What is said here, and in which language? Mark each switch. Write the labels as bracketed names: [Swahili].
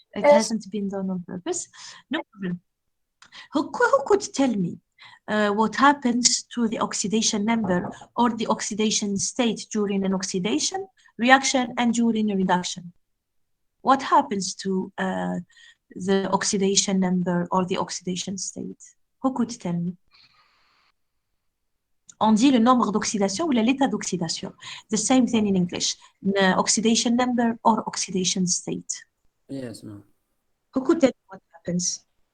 [English] It hasn't been done on purpose. No problem. Who could tell me what happens to the oxidation number or the oxidation state during an oxidation reaction and during a reduction? What happens to the oxidation number or the oxidation state? Who could tell me? [French] On dit le nombre d'oxydation ou l'état d'oxydation. [English] The same thing in English. Oxidation number or oxidation state. Yes, ma'am. Who could tell me what happens?